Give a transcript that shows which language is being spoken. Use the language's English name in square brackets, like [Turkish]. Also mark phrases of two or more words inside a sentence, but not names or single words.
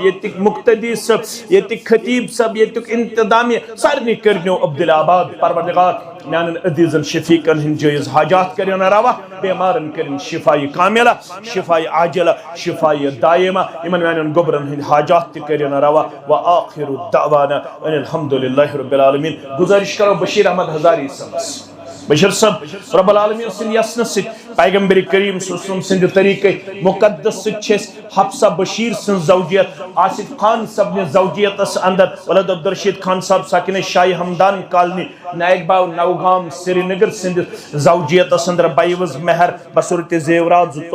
[Kashmiri] ییٚتِکۍ مُقتدی صٲب ییٚتِکۍ خطیٖب صٲب ییٚتیُک انتظامیہ سارنٕے کٔرنو عبدل آباد پروردِگار میانٮ۪ن عزیٖزن شفیٖقن ہٕنٛدۍ جٲیِز حاجات کٔرِن روا بٮ۪مارن کٔرِن شِفایہِ کامِلہ شِفایہِ عاجلہ شِفایہِ دایمہ یِمن میانٮ۪ن گوٚبرن ہٕنٛدۍ حاجات تہِ کٔرِن روا [Arabic] وآخِرُ دعوانا ان الحمدُللہ رب [Kashmiri] العالمین گُزٲرِش کرو بشیٖر احمد ہزاری صٲبس بشیٖر صٲب [Arabic] رب العالمین [Kashmiri] سٕنٛدِ یژنہٕ سۭتۍ پیغمبر کریم [Arabic] صلی اللہ علیہ وسلم [Kashmiri] سٕنٛدِ طریٖقے مُقدس سۭتۍ چھِ أسۍ حفصہ بشیٖر سٕنٛز زوجیت آصف خان صٲبنہِ زوجیتس اندر ولد عبدالرشید خان صاحب ساکِنہ شاہِ ہمدان کالنی نایک باو نوگام سری نگر سٕنٛدِس زوجیتس اندر بیوٕز مہر بصوٗرتِ زیورات